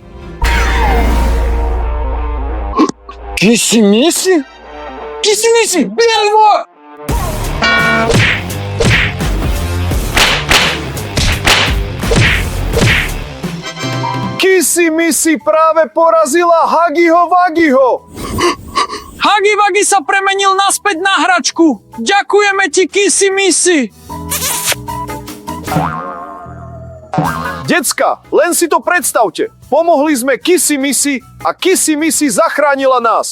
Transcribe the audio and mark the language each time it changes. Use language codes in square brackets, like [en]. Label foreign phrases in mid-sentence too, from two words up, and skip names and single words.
[sk] Kisi-misi? Kisi-misi! Bielvo! Kisi-misi práve porazila Huggyho Wuggyho. Huggy Wuggy sa premenil naspäť na hračku. Ďakujeme ti, Kisi-misi. Decka, len si to predstavte. Pomohli sme Kisi-misi a Kisi-misi zachránila nás.